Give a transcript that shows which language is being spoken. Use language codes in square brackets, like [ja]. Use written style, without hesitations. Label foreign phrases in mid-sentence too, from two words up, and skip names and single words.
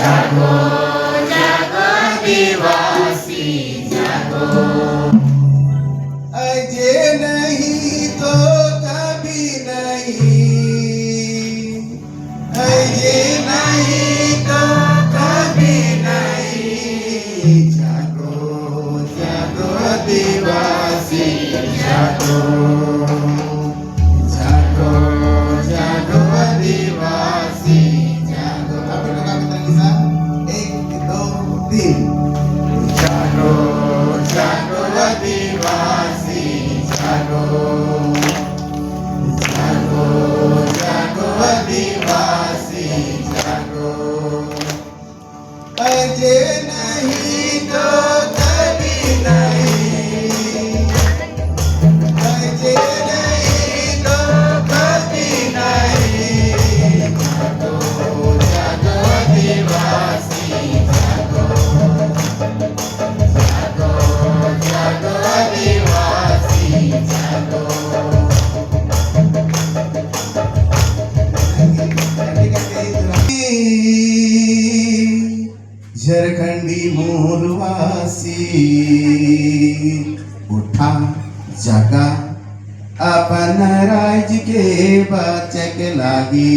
[hi] जागो जागो आदिवासी जागो। अजय नहीं तो कभी नहीं, अजय नहीं तो कभी नहीं। जागो जागो आदिवासी जागो, जागो जागो आदिवासी जागो। आप लोग आप बताइए साहब, 1 2 3। जागो जागो आदिवासी जागो, जागो जागो आदिवासी जागो। अजय नहीं तो कभी नहीं, अजय नहीं तो कभी नहीं। जागो जागो आदिवासी जागो, जागो जागो आदिवासी जागो। [sck] झारखंडी मूलवासी उठा जागा, अपन राज्य के बचक लागी।